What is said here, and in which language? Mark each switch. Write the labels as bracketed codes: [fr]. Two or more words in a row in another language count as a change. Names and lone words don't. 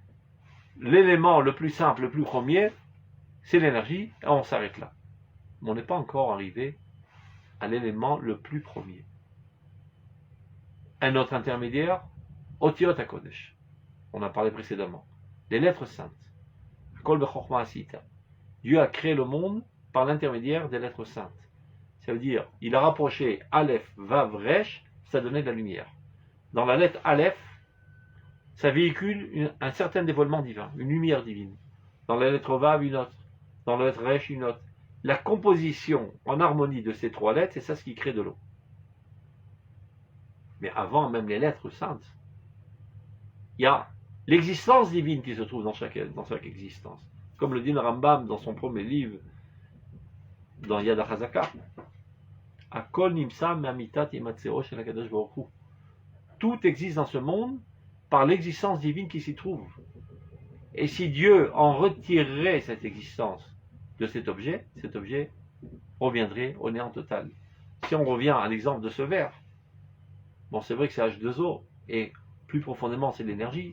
[fr] L'élément le plus simple, le plus premier, c'est l'énergie, et on s'arrête là. Mais on n'est pas encore arrivé à l'élément le plus premier. Un autre intermédiaire, [he] אותיות הקודש. [fr] On a parlé précédemment. Les lettres saintes. [he] כולם בחכמה עשית. [fr] Dieu a créé le monde par l'intermédiaire des lettres saintes. Ça veut dire, il a rapproché Aleph, Vav, Resh, ça donnait de la lumière. Dans la lettre Aleph, ça véhicule un certain dévoilement divin, une lumière divine. Dans la lettre Vav, une autre. Dans la lettre Resh, une autre. La composition en harmonie de ces 3 lettres, c'est ça ce qui crée de l'eau. Mais avant même les lettres saintes, il y a l'existence divine qui se trouve dans chaque existence. Comme le dit le Rambam dans son premier livre, dans Yad HaChazaka. [he] הכל נמצא מאמיתת המצאו של הקדוש ברוך הוא. [fr] Tout existe dans ce monde par l'existence divine qui s'y trouve. Et si Dieu en retirerait cette existence de cet objet reviendrait au néant total. Si on revient à l'exemple de ce verre, bon, c'est vrai que c'est H2O, et plus profondément c'est l'énergie.